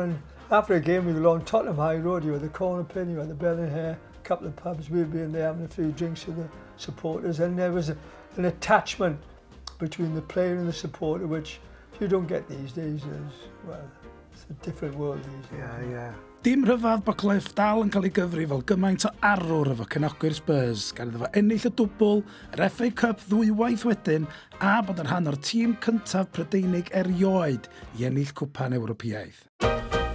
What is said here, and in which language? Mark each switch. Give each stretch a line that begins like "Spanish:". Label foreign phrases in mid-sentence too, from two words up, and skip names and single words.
English: And after a game, we were along Tottenham High Road. You had the corner pin, you had the Bell and Hare, a couple of pubs. We'd be in there having a few drinks with the supporters. And there was an attachment between the player and the supporter, which you don't get these days. It's a different world these days. Yeah.
Welsh: Dim rhyfedd bod Cliff dal yn cael ei gyfri fel gymaint o arwr efo cynogwyr Spurs, gan iddo fo ennill y dwbl, yr FA Cup ddwywaith wedyn, a bod yn rhan o'r tîm cyntaf Prydeinig erioed i ennill Cwpan Ewropeaidd.